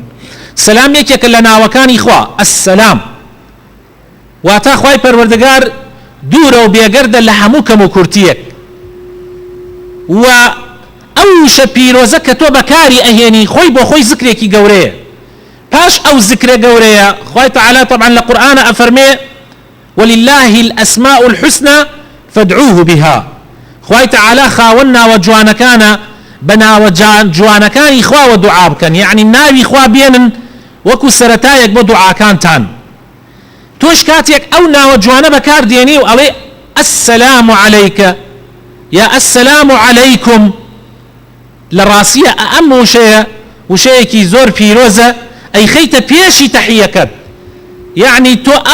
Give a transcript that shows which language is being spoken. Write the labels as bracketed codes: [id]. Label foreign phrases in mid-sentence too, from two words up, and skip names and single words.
[ckb] سەلام یەکێکە لە ناوەکانی خوا، ئەسسەلام واتە خوای پەروەردگار دوورە و بێگەردە لە هەموو کەم و کورتیەک. و ئەو وشە پیرۆزە کە تۆ بەکاری ئەهێنی خۆی بۆ خۆی زکرێکی گەورەیە. پاش ئەو زکرە گەورەیە خوای تەعالی طبعا لە قورئانە ئەفەرمێ [ar] ولله الأسماء الحسنى فادعوه بها. [ckb] خوای تەعالی خاوەن ناوە جوانەکانە، بە ناوە جوانەکانی خواوە دوعا بکەن، یعنی ناوی خوا بێنن وەکو سەرەتایەک بۆ دوعاکانتان. تۆش کاتێک ئەو ناوە جوانە بەکار دێنی و ئەڵێ [ar] السلام عەلەیکە [ckb] یا [ar] السلام عەلەیکم، [ckb] لە ڕاستیە ئەم وشەیەکی زۆر پیرۆزە، ئەی خەیتە پێشی تەحیەکەت، یعنی تۆ